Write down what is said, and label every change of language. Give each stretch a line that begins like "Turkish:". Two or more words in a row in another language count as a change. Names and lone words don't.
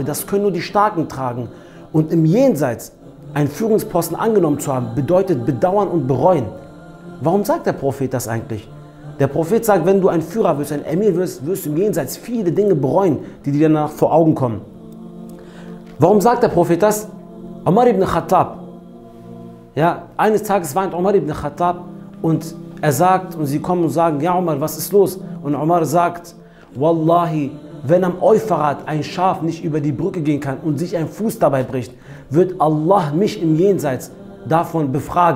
German: Das können nur die Starken tragen. Und im Jenseits einen Führungsposten angenommen zu haben, bedeutet bedauern und bereuen. Warum sagt der Prophet das eigentlich? Der Prophet sagt, wenn du ein Führer wirst, ein Emir wirst, wirst du im Jenseits viele Dinge bereuen, die dir danach vor Augen kommen. Warum sagt der Prophet das? Umar ibn Khattab. Ja, eines Tages weint Umar ibn Khattab, und er sagt, und sie kommen und sagen: Ja Umar, was ist los? Und Umar sagt: Wallahi, wenn am Euphrat ein Schaf nicht über die Brücke gehen kann und sich ein Fuß dabei bricht, wird Allah mich im Jenseits davon befragen.